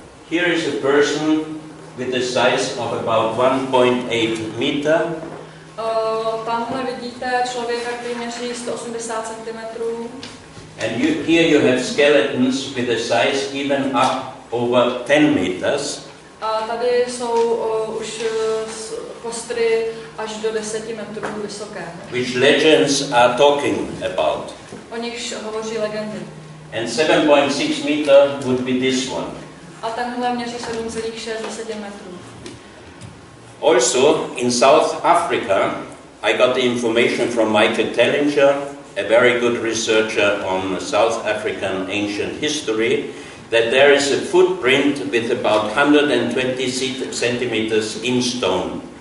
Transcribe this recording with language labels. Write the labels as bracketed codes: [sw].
[en] Here is a person with a size of about 1.8 meter. [cs] Tamhle vidíte člověka, který měří 180 cm. [en] And here you have skeletons with a size even up over 10 meters. [cs] A tady jsou už kostry až do 10 metrů vysoké. [en] Which legends are talking about. [cs] O nichž hovoří legendy. [en] And 7.6 meter would be this one. [cs] A tenhle měří 7,6 metrů. [en] Also, in South Africa, I got the information from Michael Tellinger, a very good researcher on South African ancient history, that there is a footprint with about 120 centimeters in stone.